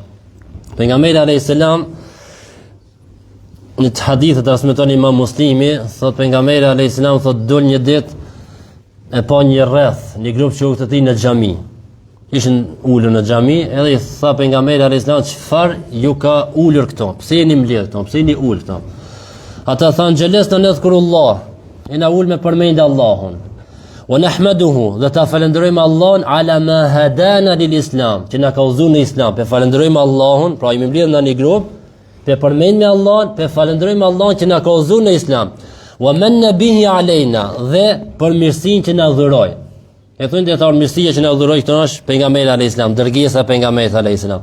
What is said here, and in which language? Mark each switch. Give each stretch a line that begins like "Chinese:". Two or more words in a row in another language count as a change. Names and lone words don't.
Albanian: Pejgamberi
Arabic: عليه السلام
Albanian: në të hadithet transmeton Imam Muslimi, thot pejgamberi
Arabic: عليه السلام
Albanian: thot dol një ditë e pa një rreth, një grup shokë të tij në xhami. Ishin ulur në xhami, edhe i tha pejgamberi
Arabic: عليه السلام,
Albanian: çfarë ju ka ulur këto? Pse jeni mbledh këto? Pse jeni ul këto? Ata thanë
Arabic: جلسنا نذكر الله,
Albanian: ina ul me përmend Allahun.
Arabic: ونحمده,
Albanian: dhe ta falenderojmë Allahun
Arabic: على ما هدانا للإسلام,
Albanian: që na ka udhëzuar në Islam. Pe falenderojmë Allahun, pra jemi mbledhur në një grup, pe përmendmë Allahun, pe falenderojmë Allahun që na ka udhëzuar në Islam.
Arabic: ومن به علينا,
Albanian: dhe për mirësinë që na dhuroi. E thonë dietar mirësia që na dhuroi këto është pejgamberi
Arabic: عليه السلام,
Albanian: dërgesa e pejgamberit
Arabic: عليه السلام.